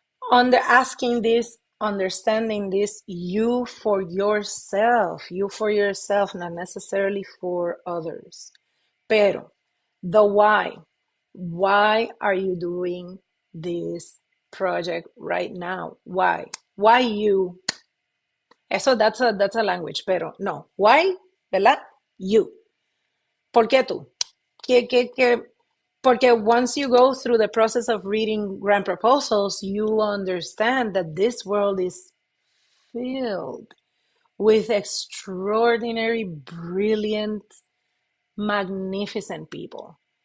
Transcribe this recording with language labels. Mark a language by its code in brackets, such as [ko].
[en] Under asking this, understanding this, you for yourself, not necessarily for others. [es] Pero [en] the why. Why are you doing this project right now? Why? Why you? [es] Eso [en] that's a language, [es] pero no. [en] Why? [es] ¿Verdad? [en] You. [es] ¿Por qué tú? Porque [en] once you go through the process of reading grant proposals, you understand that this world is filled with extraordinary, brilliant, magnificent people.